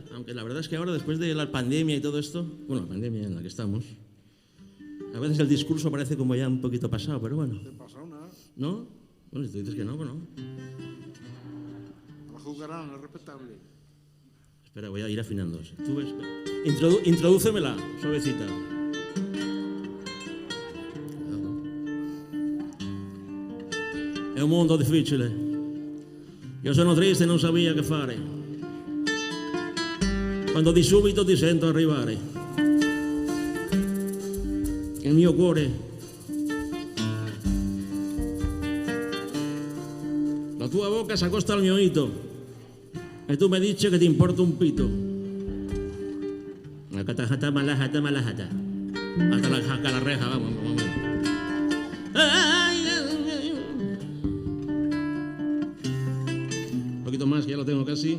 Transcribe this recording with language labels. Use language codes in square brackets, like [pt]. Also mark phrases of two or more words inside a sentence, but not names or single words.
[es] Aunque la verdad es que ahora, después de la pandemia y todo esto, bueno, la pandemia en la que estamos, a veces el discurso parece como ya un poquito pasado, pero bueno. ¿Te pasó nada? ¿No? Bueno, si tú dices que no, bueno. La jugarán, es respetable. Espera, voy a ir afinando. Tú ves, introdúcemela, suavecita. [it] È un mondo difficile. Io sono triste e non sabia che fare. Quando di subito ti sento arrivare. Il mio cuore. La tua bocca si accosta al mio dito e tu mi dici che ti importa un pito. Hata malajata. [es] Hasta la reja, vamos. Un poquito más, ya lo tengo casi.